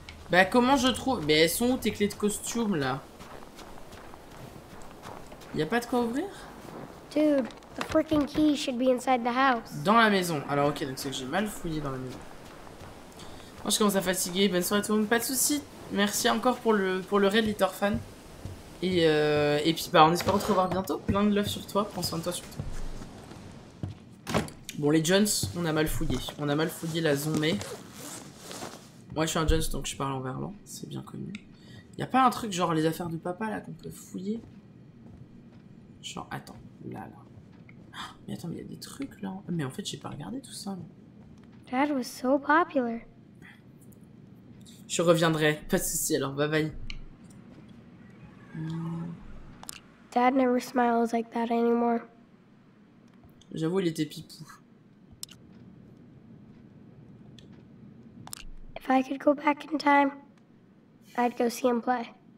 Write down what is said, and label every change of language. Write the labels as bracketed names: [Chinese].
[French] Bah comment je trouve? Mais elles sont où tes clés de costume là? Y'a pas de quoi ouvrir? [English] Dude, the freaking key should be inside the house. [French] Dans la maison. Alors ok, donc c'est que j'ai mal fouillé dans la maison. Moi je commence à fatiguer. Bonne soirée à tout le monde. Pas de soucis. Merci encore pour le raid Litterfan. Et puis bah en espérant te revoir bientôt. Plein de love sur toi. Prends soin de toi surtout. Bon les Jones, on a mal fouillé. On a mal fouillé la Zombie. Moi je suis un Jones donc je parle en verlan. C'est bien connu. Y'a pas un truc genre les affaires de papa là qu'on peut fouiller? Genre attends, là. Mais attends, mais il y a des trucs là. Mais en fait j'ai pas regardé tout ça. [English] Dad was so popular. [French] Je reviendrai, pas de soucis alors, bye bye. [English] Dad never smiles like that anymore. [French] J'avoue, il était pipou. [English] If I could go back in time, I'd go see him play.